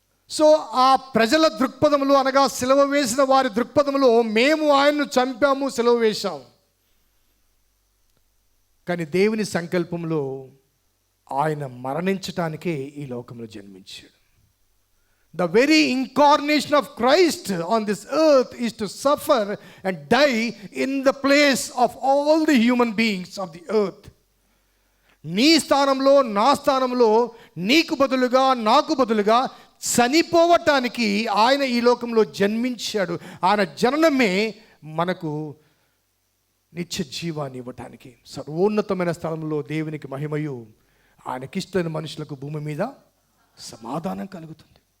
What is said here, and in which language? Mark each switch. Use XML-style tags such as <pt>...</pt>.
<te>So ఆ ప్రజల దృక్పథములు అనగా సిలువ వేసిన వారి దృక్పథములో, మేము ఆయన్ను చంపాము, సిలువ వేశాం. కానీ దేవుని సంకల్పంలో ఆయన మరణించటానికే ఈ లోకంలో జన్మించాడు.</te> <en>The very incarnation of Christ on this earth is to suffer and die in the place of all the human beings of the earth.</en> <te>నీ స్థానంలో, నా స్థానంలో, నీకు బదులుగా, నాకు బదులుగా చనిపోవటానికి ఆయన ఈ లోకంలో జన్మించాడు. ఆయన జననమే మనకు నిత్య జీవాన్ని ఇవ్వటానికి. సర్వోన్నతమైన స్థలంలో దేవునికి మహిమయు, ఆయనకిష్టమైన మనుషులకు భూమి మీద సమాధానం కలుగుతుంది.</te>